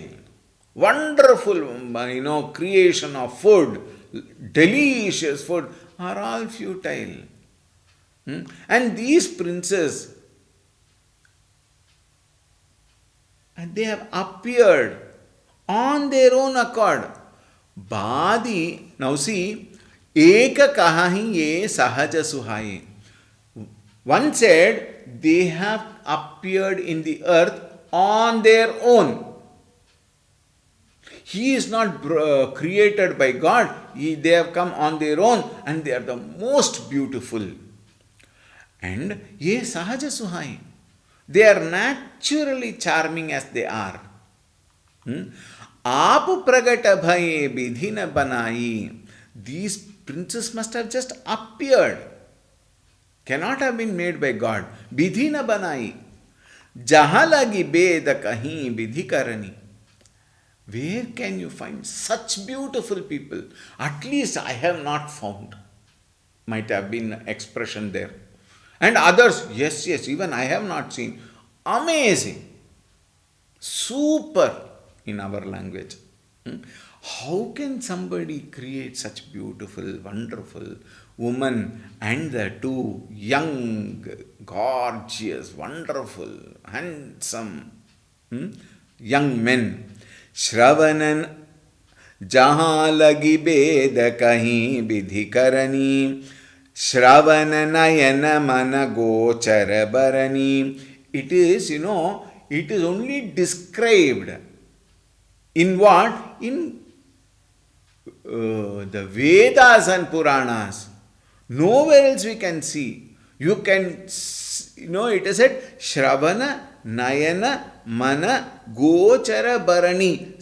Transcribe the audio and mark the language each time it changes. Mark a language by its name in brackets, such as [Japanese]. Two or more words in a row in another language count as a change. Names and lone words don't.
[English] Wonderful, creation of food, delicious food are all futile. And these princes, they have appeared on their own accord. Badi, now see, [Awadhi] एक कहहिं ए सहज सुहाए. [English] One said they have appeared in the earth on their own. He is not created by God. They have come on their own and they are the most beautiful. [Awadhi] And ए सहज सुहाए. [English] They are naturally charming as they are. [Awadhi] आप प्रगट भये विधि न बनाई. [English] These princes must have just appeared. Cannot have been made by God. [Awadhi] विधि न बनाई. जहाँ लगी वेद कहीं विधि करनी. [English] Where can you find such beautiful people? At least I have not found. Might have been expression there. And others, yes, even I have not seen. Amazing. Super in our language. How can somebody create such beautiful, wonderful woman and the two young, gorgeous, wonderful, handsome young men? [Awadhi] श्रवणन जहाँ लगी वेद कहीं विधि करनी श्रवण नयन मन गोचर बरनी. [English] It is, it is only described in what? In the Vedas and Puranas. Nowhere else we can see. You can, it is said, [Awadhi] श्रवण, नयन, मन, गोचर, बरनी.